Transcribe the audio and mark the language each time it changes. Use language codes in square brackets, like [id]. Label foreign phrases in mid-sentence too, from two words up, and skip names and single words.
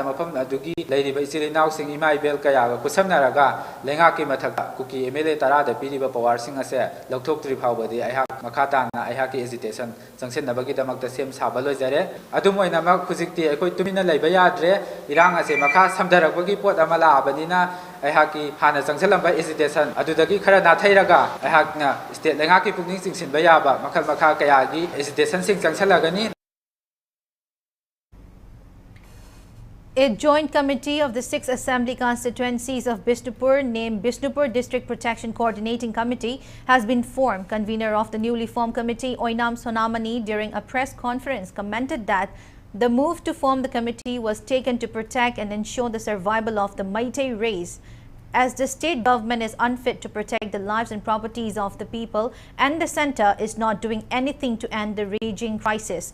[mni] ꯃꯐꯝ ꯑꯗꯨꯒꯤ ꯂꯩꯔꯤꯕ ꯏꯆꯤꯜ ꯏꯅꯥꯎꯁꯤꯡ ꯏꯃꯥ ꯏꯕꯦꯜ ꯀꯌꯥꯒ ꯈꯨꯠꯁꯝꯅꯔꯒ ꯂꯩꯉꯥꯛꯀꯤ ꯃꯊꯛꯇ ꯀꯨꯀꯤ MLA 10ꯗ ꯄꯤꯔꯤꯕ ꯄꯋꯥꯔꯁꯤꯡ ꯑꯁꯦ ꯂꯧꯊꯣꯛꯇ꯭ꯔꯤ ꯐꯥꯎꯕꯗꯤ ꯑꯩꯍꯥꯛ ꯃꯈꯥ ꯇꯥꯅ ꯑꯩꯍꯥꯛꯀꯤ ꯑꯦꯖꯤꯇꯦꯁꯟ ꯆꯪꯁꯤꯟꯅꯕꯒꯤꯗꯃꯛꯇ ꯁꯦꯝ ꯁꯥꯕ ꯂꯣꯏꯖꯔꯦ ꯑꯗꯨꯝ ꯑꯣꯏꯅꯃꯛ ꯍꯧꯖꯤꯛꯇꯤ ꯑꯩꯈꯣꯏ ꯇꯨꯃꯤꯟꯅ ꯂꯩꯕ ꯌꯥꯗ꯭ꯔꯦ ꯏꯔꯥꯡ ꯑꯁꯦ ꯃꯈꯥ ꯁꯝꯊꯔꯛꯄꯒꯤ ꯄꯣꯠ ꯑꯃ ꯂꯥꯛꯑꯕꯅꯤꯅ ꯑꯩꯍꯥꯛꯀꯤ ꯍꯥꯟꯅ ꯆꯪꯁꯤꯜꯂꯝꯕ ꯑꯦꯖꯤꯇꯦꯁꯟ ꯑꯗꯨꯗꯒꯤ ꯈꯔ ꯅꯥꯊꯩꯔꯒ ꯑꯩꯍꯥꯛꯅ ꯁ꯭ꯇꯦꯠ ꯂꯩꯉꯥꯛꯀꯤ ꯄꯨꯛꯅꯤꯡ ꯆꯤꯡꯁꯤꯟꯕ ꯌꯥꯕ ꯃꯈꯜ ꯃꯈꯥ ꯀꯌꯥꯒꯤ ꯑꯦꯖꯤꯇꯦꯁꯟꯁꯤꯡ ꯆꯪꯁꯤꯜꯂꯒꯅꯤ. [en] A joint committee of the 6 assembly constituencies of Bishnupur, named Bishnupur District Protection Coordinating Committee, has been formed. Convener of the newly formed committee, Oinam Sonamani, during a press conference, commented that the move to form the committee was taken to protect and ensure the survival of the Meitei race, as the state government is unfit to protect the lives and properties of the people and the centre is not doing anything to end the raging crisis.